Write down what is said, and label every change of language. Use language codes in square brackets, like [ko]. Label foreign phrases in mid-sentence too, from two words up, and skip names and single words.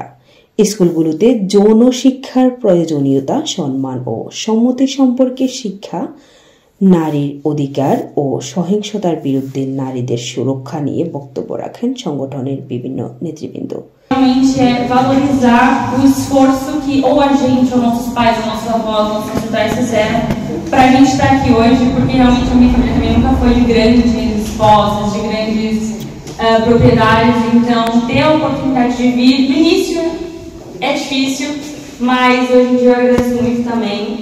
[bn] স্কুলগুলোতে যৌন শিক্ষার প্রয়োজনীয়তা, সম্মান ও সম্মতি সম্পর্কে শিক্ষা, নারীর অধিকার ও সহিংসতার বিরুদ্ধে নারীদের সুরক্ষা নিয়ে বক্তব্য রাখেন সংগঠনের বিভিন্ন নেতৃবৃন্দ। [pt] Valorizar o esforço que ou a gente, ou nossos pais, ou nossos avós, nossos ancestrais fizeram para a gente estar aqui hoje, porque realmente a minha família também nunca foi de grandes posses, de grandes propriedades, então ter a oportunidade de vir, no início é difícil, mas hoje em dia eu agradeço muito também